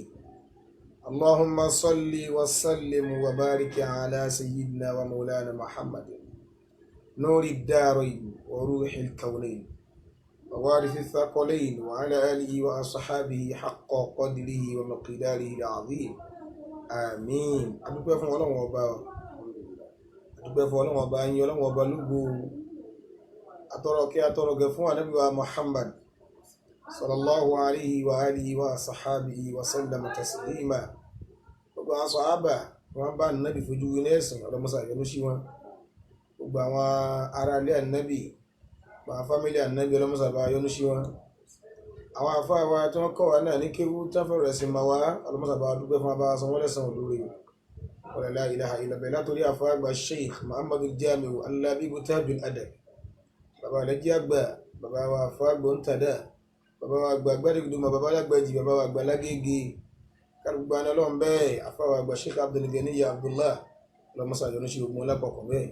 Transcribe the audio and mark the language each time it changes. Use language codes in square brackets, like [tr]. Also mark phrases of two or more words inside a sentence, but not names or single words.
[ar] اللهم صل وسلم وبارك على سيدنا ومولانا محمد نور الدارين وروح الكونين ووارث الثقلين وعلى آله وأصحابه حق قدره ومقداره العظيم. آمين. [yo] adúpẹ́ fún Ọlọ́run ọba yín Ọlọ́run ọba lógo atọ́rọ̀gẹ̀ fún Ànábì wa Muhammad [ar] صلى الله عليه وآله وصحبه وسلم تسليما. [yo] Gbogbo àwọn sàhábà wọn bá Ànábì fojú winá ẹ̀sìn ọlọ́mọsà yọ́nú sí wọn. Gbogbo àwọn ará ilé Ànábì, àwọn fámílì Ànábì ọlọ́mọsà bá yọ́nú sí wọn. Àwọn àfáà wa tí wọ́n kọ́ wa náà ní kéwú táfẹ́ rẹ̀ sí ma wá ọlọ́mọsà bá dúpẹ́ fún abá san wọ́n lẹ́san olóore. [ar] ولا إله إلا بالله. [yo] Látòrí àfáà àgbà Sheikh Muhammadu Jamiu Al-Labibu Tajul Adab, bàbá alẹ́jí àgbà, bàbá wa àfáà àgbà Ntada, bàbá wa àgbà Gbádéguduma, bàbá alágbàjì, bàbá wa àgbà Lágége, kárùgbà náà lọ́n bẹ́ẹ̀ àfáà wa àgbà Sheikh Abdul Ganiy Abdullah ọlọ́mọsà yọ́nú sí ogun lápapọ̀ bẹ́ẹ̀.